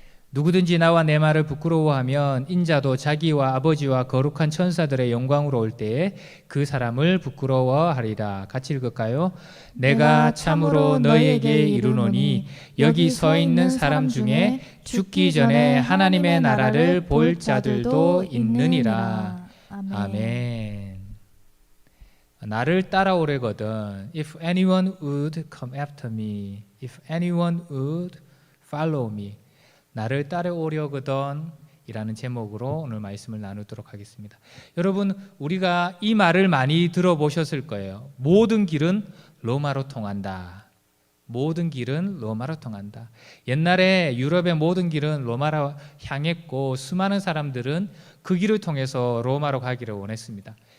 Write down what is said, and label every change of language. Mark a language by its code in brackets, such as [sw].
[ko] 누구든지 나와 내 말을 부끄러워하면 인자도 자기와 아버지와 거룩한 천사들의 영광으로 올 때에 그 사람을 부끄러워하리라. 같이 읽을까요? 내가 참으로 너희에게 이르노니 여기 서 있는 사람 중에 죽기 전에 하나님의 나라를 볼 자들도 있느니라. 아멘. 나를 따라오려거든. [en] If anyone would come after me, if anyone would follow me. [ko] 나를 따라오려거든 이라는 제목으로 오늘 말씀을 나누도록 하겠습니다. 여러분, 우리가 이 말을 많이 들어보셨을 거예요. 모든 길은 로마로 통한다. 모든 길은 로마로 통한다. 옛날에 유럽의 모든 길은 로마로 향했고 수많은 사람들은 그 길을 통해서 로마로 가기를 원했습니다.